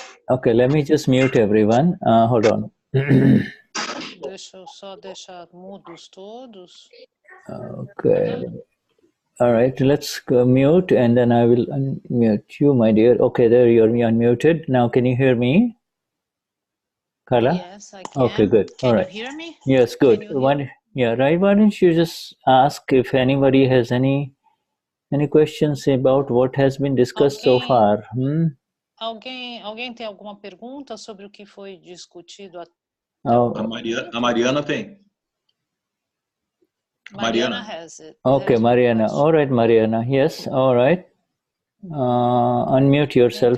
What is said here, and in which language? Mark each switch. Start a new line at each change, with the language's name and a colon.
English: Okay, let me just mute everyone. Hold on.
Portuguese: Deixa eu só deixar mudos todos.
English: Okay. All right, let's mute and then I will unmute you, my dear. Okay, there you're unmuted. Now, can you hear me? Carla? Yes, I can. Okay, good. Can all right. you hear me? Yes, good. Why don't you just ask if anybody has any questions about what has been discussed so far?
Portuguese: Alguém tem alguma pergunta sobre o que foi discutido até A Mariana tem.
English: Mariana has it. Okay, Mariana. All right, Mariana. Yes, all right. Unmute yourself.